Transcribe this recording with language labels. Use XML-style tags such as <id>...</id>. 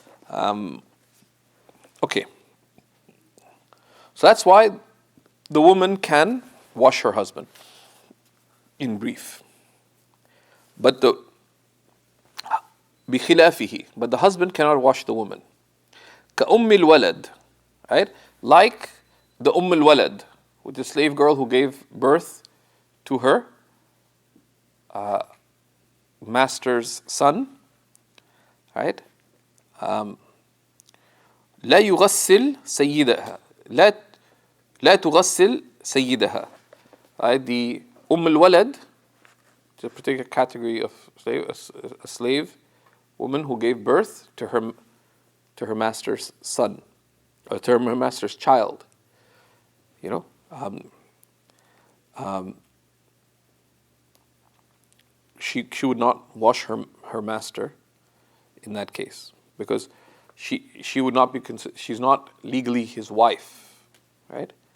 <en>Okay. So that's why the woman can wash her husband, in brief. But بخلافه, but the husband cannot wash the woman.</en> <ar>كأم الولد, right?</ar> <en>Like the الولد, with the slave girl who gave birth to her master's son, right?</en> <ar>لا يغسل سيدها, لا تغسل سيدها.</ar> <en>Right? The الولد, it's a particular category of slave, a slave woman who gave birth to her master's son, or to her master's child. You know, she would not wash her master in that case, because she would not be she's not legally his wife, right?</en>